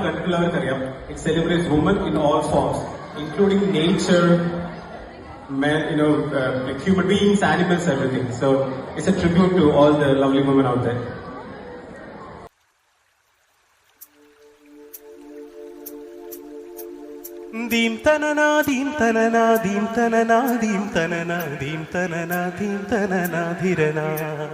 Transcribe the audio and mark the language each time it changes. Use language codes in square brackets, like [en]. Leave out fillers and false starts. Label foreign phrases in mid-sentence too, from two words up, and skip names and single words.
[en] it celebrates women in all forms, including nature, men, like human beings, animals, everything. So it's a tribute to all the lovely women out there. Dim tanana, dim tanana, dim tanana, dim tanana, dim tanana, dim tanana, dhirana.